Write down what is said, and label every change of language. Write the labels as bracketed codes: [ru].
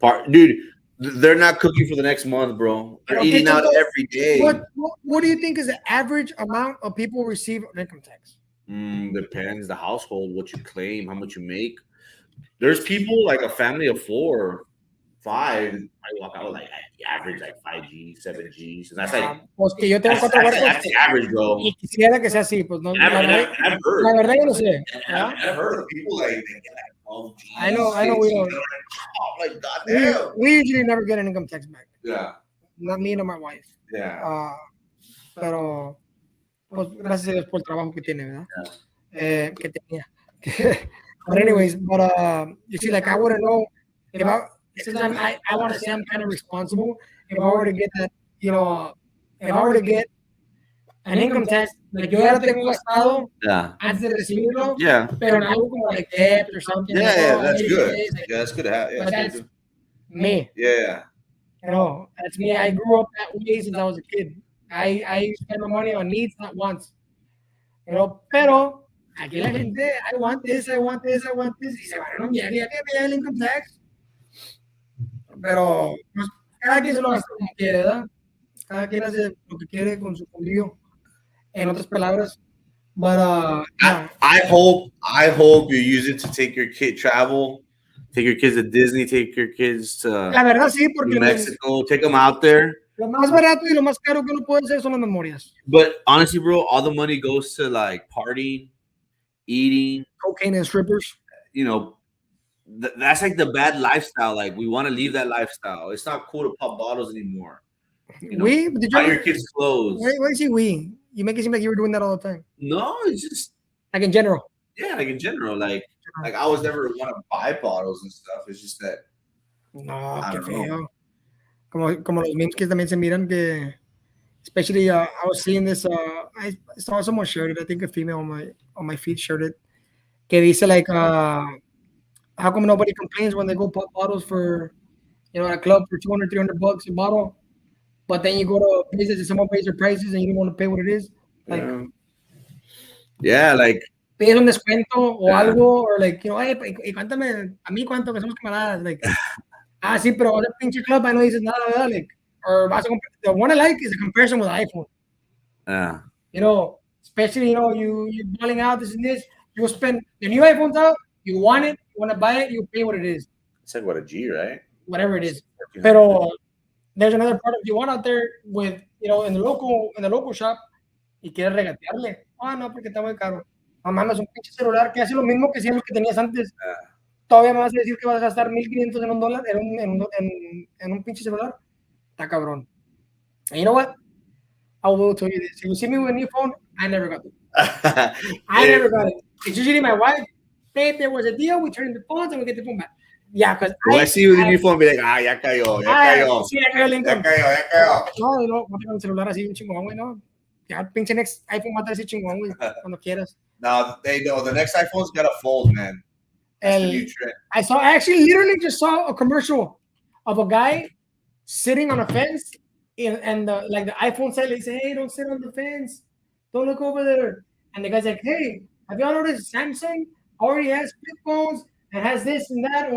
[en] Dude, they're not cooking for the next month, bro. They're eating out every day. What do you think is the average amount of people receive on income tax? Depends the household, what you claim, how much you make. There's people like a family of 4, 5. I walk out like average like 5G, 7G, and that's like [es] Pues que yo tengo 4 huercos. [en] that's the average, bro. [es] Y quisiera que sea así, pues no. [en] I've [es] La [en] heard. [es] verdad yo no sé. [en] I've heard of people like they get like 12 G's. I know we don't. Oh my god, We usually never get an income tax back. Yeah. Not me nor my wife. Yeah. [es] Pero pues gracias a Dios por el trabajo que tiene, ¿verdad? Que tenía. [en] But anyways, you see, like I wouldn't know if since I want to say I'm kind of responsible. If I were to get that, if I were to get an income tax, like [es] yo ya lo tengo gastado antes de recibirlo, pero en algo como [en] like debt or something. Yeah, that's good. Yeah, that's good to have. Yeah, but that's me. Yeah. That's me. I grew up that way since I was a kid. I spend my money on needs, not wants. [es] Pero aquí la gente, [en] I want this, I want this, I want this, [es] y se van a un viaje, ya que me llega el income tax. Pero pues, cada quien se lo gasta como quiere, ¿verdad? Cada quien hace lo que quiere con su fondillo. En otras palabras, but [en] I hope you use it to take your kid travel, take your kids to Disney, take your kids to [es] la verdad sí, porque [en] Mexico, take them out there. [es] Lo más barato y lo más caro que uno puede hacer son las memorias. [en] But honestly, bro, all the money goes to like partying, eating, cocaine and strippers. That's like the bad lifestyle. Like we want to leave that lifestyle. It's not cool to pop bottles anymore. Buy your kids clothes. Why you say we? You make it seem like you were doing that all the time. No, it's just like in general. Yeah, like in general. Like I was never want to buy bottles and stuff. It's just that. [es] No, qué feo. Como los memes que también se miran que, [en] especially I was seeing this. I saw someone shared it. I think a female on my feed shared it. [es] Que dice [en] like, how come nobody complains when they go pop bottles for, at a club for $200-$300 a bottle, but then you go to places and someone pays their prices and you don't want to pay what it is. Like, like. Pides un descuento o algo, or like, y cuéntame a mí cuánto que somos camaradas, like. [es] Sí, pero vas a pinche club y no dices nada, ¿verdad? [en] Like, [es] or vas a [en] the one I like is a comparison with iPhone. Especially, you're balling out this and this. You spend the new iPhone's out, you want it, you want to buy it, you pay what it is. It's like what, a G, right? Whatever it is. Pero there's another product you want out there with, in the local shop [es] y quieres regatearle. No, porque está muy caro. Mamá, es un pinche celular que hace lo mismo que hacían los que tenías antes. Todavía me vas a decir que vas a gastar $1,500 en $1 en un pinche celular. Está cabrón. [en] And you know what? I will tell you this. If you see me with a new phone, I never got it. I never got it. It's usually my wife. Babe, there was a deal. We turn the phones and we get the phone back. Yeah, because I see you with a new phone, be like, [es] ya cayó. Sí, ya cayó el income. Ya cayó. No tengo un celular así, un chingón, güey, no. Ya, pinche next iPhone va a estar así chingón, güey, cuando quieras. [en] No, the next iPhone's got a fold, man. I actually literally just saw a commercial of a guy sitting on a fence and the iPhone seller said, hey, don't sit on the fence. Don't look over there. And the guy's like, hey, have you all noticed Samsung already has flip phones and has this and that?